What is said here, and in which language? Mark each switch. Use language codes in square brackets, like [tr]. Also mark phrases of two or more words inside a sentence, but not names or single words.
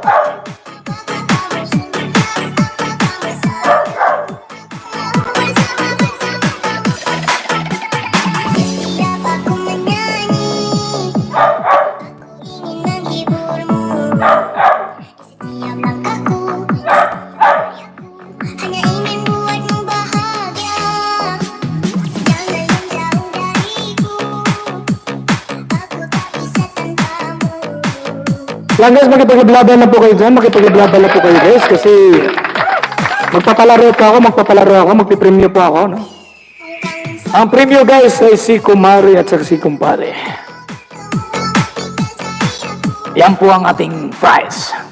[id] Kamu tinggal aku kamu setiap aku menyanyi, aku ingin menghiburmu. Setiap langkahku, hanya ingin buatmu bahagia. Jangan menjauh dariku, aku tak bisa tanpamu. [tl] Yan guys, makipag-blabla na po kayo dyan. Makipag-blabla na po kayo guys kasi magpapalaro ako, magpipremyo po ako, no? Ang premyo guys ay si Kumari at si Kumpare. Yan po ang ating prize.